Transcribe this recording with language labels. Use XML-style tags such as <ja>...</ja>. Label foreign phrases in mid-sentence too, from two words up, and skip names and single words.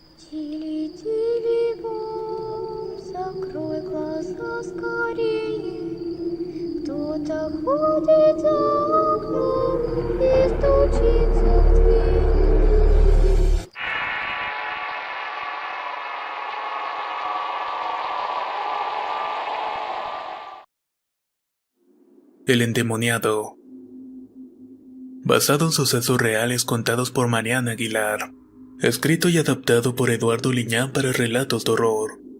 <ru>Тили-тили-бом, закрой глаза скорее. Кто-то ходит за окном и стучится в дверь.</ru> <es>El endemoniado. Basado en sucesos reales contados por Mariana Aguilar. Escrito y adaptado por Eduardo Liñán para relatos de horror.</es>